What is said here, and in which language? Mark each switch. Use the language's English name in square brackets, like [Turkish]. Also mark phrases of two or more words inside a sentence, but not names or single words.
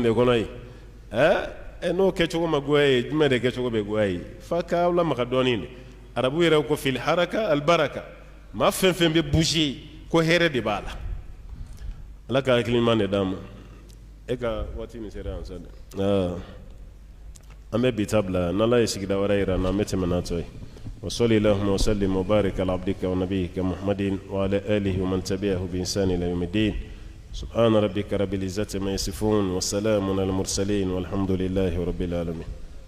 [Bambara] de kɔnɔ yen n'o kɛcogo ma goya ye jumɛn de kɛcogo bɛ goya ye f'a k'aw lamaga dɔɔnin de arabu yɛrɛ ko [Arabic] في الحركة البركة [Bambara] maa fɛn fɛn bɛ bouger ko hɛrɛ de b'a la ala ka hakili ɲuman de d'an ma e ka waati nin sera yan sa dɛ an bɛ bi ta bila n'ala ye sigida wɛrɛ yira an na an bɛ tɛmɛ n'a tɔ ye [Arabic] وصلي اللهم وسلم وبارك على عبدك ونبيك محمد وعلى آله ومن تبعه بإحسان إلى يوم الدين. سبحان ربك رب العزة ما يصفون والسلام على المرسلين والحمد لله رب العالمين.